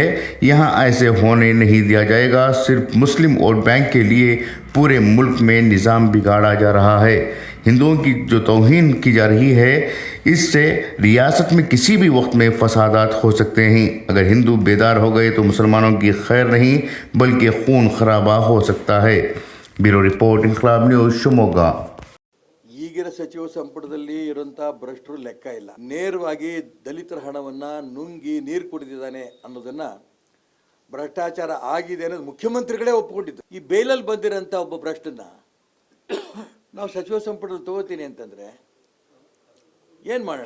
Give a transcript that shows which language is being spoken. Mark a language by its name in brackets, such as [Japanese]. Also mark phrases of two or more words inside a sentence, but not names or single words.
[Urdu] یہاں ایسے ہونے نہیں دیا جائے گا۔ صرف مسلم [English] vote bank [Urdu] کے لیے پورے ملک میں نظام بگاڑا جا رہا ہے. ہندوؤں کی جو توہین کی جا رہی ہے، اس سے ریاست میں کسی بھی وقت میں فسادات ہو سکتے ہیں. اگر ہندو بیدار ہو گئے تو مسلمانوں کی خیر نہیں بلکہ خون خرابہ ہو سکتا ہے. [English] bureau report, [Urdu] इनकलाब न्यूज़, शिवमोगा। [Kannada] ಈಗಿನ ಸಚಿವ ಸಂಪುಟದಲ್ಲಿ ಇರುವಂತಹ ಭ್ರಷ್ಟರು ಲೆಕ್ಕ ಇಲ್ಲ. ನೇರವಾಗಿ ದಲಿತರ ಹಣವನ್ನ ನುಂಗಿ ನೀರು ಕುಡಿದಿದ್ದಾನೆ ಅನ್ನೋದನ್ನ ಭ್ರಷ್ಟಾಚಾರ ಆಗಿದೆ ಅನ್ನೋದು ಮುಖ್ಯಮಂತ್ರಿಗಳೇ ಒಪ್ಪಿಕೊಂಡಿದ್ದು. ಈ ಬೇಲಲ್ಲಿ ಬಂದಿರೋಂಥ ಒಬ್ಬ ಭ್ರಷ್ಟನ್ನ ನಾವು ಸಚಿವ ಸಂಪುಟದಲ್ಲಿ ತಗೋತೀನಿ ಅಂತಂದ್ರೆ ಏನ್ ಮಾಡೋಣ?